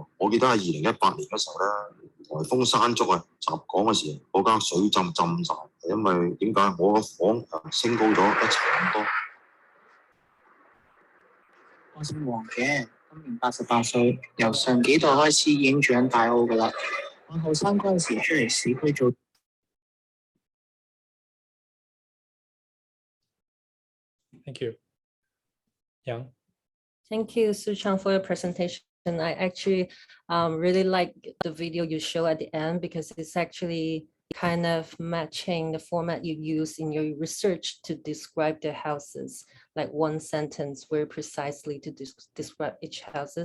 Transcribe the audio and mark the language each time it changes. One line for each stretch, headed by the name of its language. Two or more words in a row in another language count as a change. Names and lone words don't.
Cantonese: 我記得喺2018年嗰時候咧，颱風山竹啊，襲港嘅時候，嗰間水浸晒，係因為點解我個房升高咗1層咁多。我姓黃嘅，今年88歲，由上幾代開始已經住緊大澳㗎啦。我後生嗰陣時出嚟市區做。
English: Thank you. Yang. Thank you, Su Chang, for your presentation. I actually really like the video you show at the end because it's actually kind of matching the format you use in your research to describe the houses, like one sentence very precisely to describe each houses.